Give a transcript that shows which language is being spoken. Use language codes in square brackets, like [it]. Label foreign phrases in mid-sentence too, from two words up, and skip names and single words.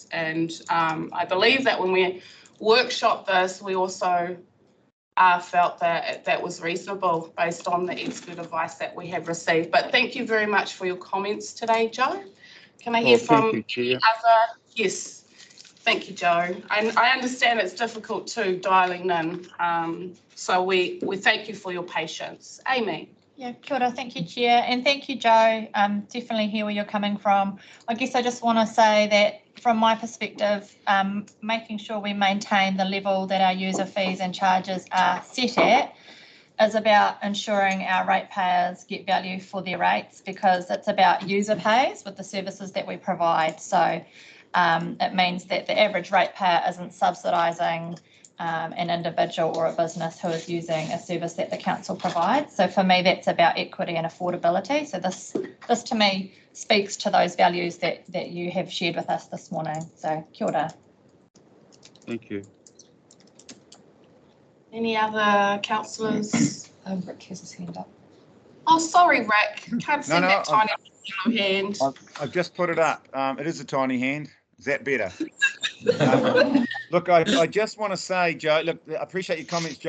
[en] And I believe that when we workshopped this, we also felt that that was reasonable based on the expert advice that we have received. But thank you very much for your comments today, Joe. Can I hear from Thank you, Chair. other? Yes. Thank you, Joe. I understand it's difficult too, dialing in. So we thank you for your patience. Amy. Yeah, [mi] kia ora, [en] thank you, Chair, and thank you, Joe. Definitely hear where you're coming from. I guess I just want to say that from my perspective, making sure we maintain the level that our user fees and charges are set at is about ensuring our ratepayers get value for their rates, because it's about user pays with the services that we provide. So it means that the average ratepayer isn't subsidising an individual or a business who is using a service that the council provides. So for me, that's about equity and affordability. So this to me speaks to those values that you have shared with us this morning. So [mi] kia ora. [en] Thank you. Any other councillors? Rick has his hand up. Oh, sorry, Rick. Can't see that tiny yellow hand. I've just put it up. It is a tiny hand. Is that better? Look, I just want to say, Joe, look, I appreciate your comments, Joe.